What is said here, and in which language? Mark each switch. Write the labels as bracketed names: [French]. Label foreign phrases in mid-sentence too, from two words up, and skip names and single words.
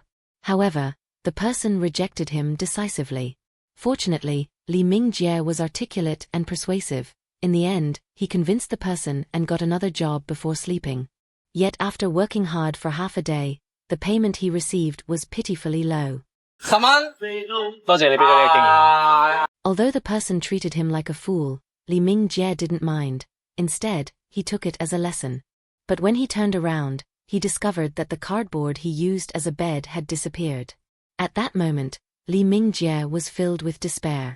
[English] However, the person rejected him decisively. Fortunately, Li Mingjie was articulate and persuasive. In the end, he convinced the person and got another job before sleeping. Yet after working hard for half a day, the payment he received was pitifully low. [Cantonese] 10 蚊，多謝你俾我嘅經驗。 [English] Although the person treated him like a fool, Li Mingjie didn't mind. Instead, he took it as a lesson. But when he turned around, he discovered that the cardboard he used as a bed had disappeared. At that moment, Li Mingjie was filled with despair.